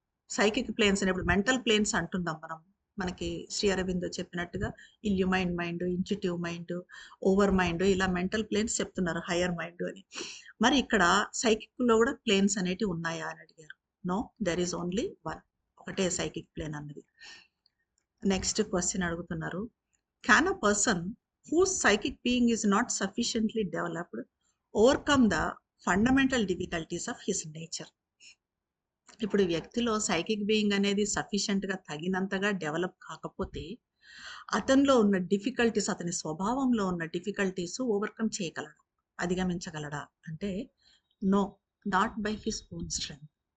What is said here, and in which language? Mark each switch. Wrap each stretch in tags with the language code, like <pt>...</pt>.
<te>Psychic planes అనేప్పుడు mental planes అంటున్నాం మనం. మనకి శ్రీ అరవిందో చెప్పినట్టుగా ఇల్యూమైండ్ mind, intuitive mind, over mind, ఇలా మెంటల్ ప్లేన్స్ చెప్తున్నారు, హయ్యర్ మైండ్ అని. మరి ఇక్కడ సైకిక్లో కూడా ప్లేన్స్ అనేటివి ఉన్నాయా అని అడిగారు.</te> <en>no, there is only one,</en> <te>ఒకటే సైకిక్ ప్లేన్ అన్నది. నెక్స్ట్ క్వశ్చన్ అడుగుతున్నారు,</te> <en>Can a person whose psychic being is not sufficiently developed overcome the fundamental difficulties of his nature?</en> <te>ఇప్పుడు వ్యక్తిలో సైకిక్ బీయింగ్ అనేది సఫిషియెంట్గా తగినంతగా డెవలప్ కాకపోతే అతనిలో ఉన్న డిఫికల్టీస్, అతని స్వభావంలో ఉన్న డిఫికల్టీస్ ఓవర్కమ్ చేయగలడా, అధిగమించగలడా అంటే</te> <en>No, not by his own strength.</en>